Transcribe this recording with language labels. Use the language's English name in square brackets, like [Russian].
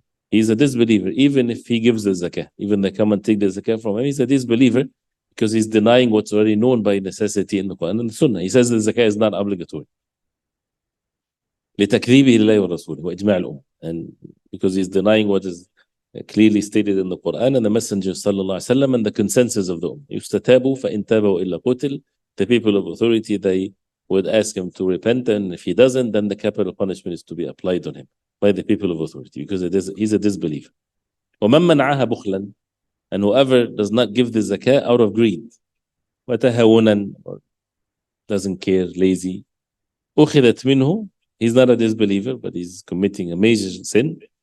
[English] He's a disbeliever, even if he gives the zakah. Even they come and take the zakah from him, he's a disbeliever, because he's denying what's already known by necessity in the Quran and the Sunnah. He says the zakah is not obligatory. [Arabic] لتكذيبه لله ورسوله وإجماع الأمة, [English] and because he's denying what is clearly stated in the Quran and the Messenger sallallahu alaihi wasallam and the consensus of the Ummah. [Arabic] يستتابوا فإن تابوا إلا قتل. [English] The people of authority, they would ask him to repent, and if he doesn't, then the capital punishment is to be applied on him by the people of authority, because he's a disbeliever. [Arabic] ومن منعها بخلا, [English] and whoever does not give the zakah out of greed, [Arabic] وتهاونا, [English] or doesn't care, lazy, [Arabic] أخذت منه, [English] he's not a disbeliever, but he's committing a major sin.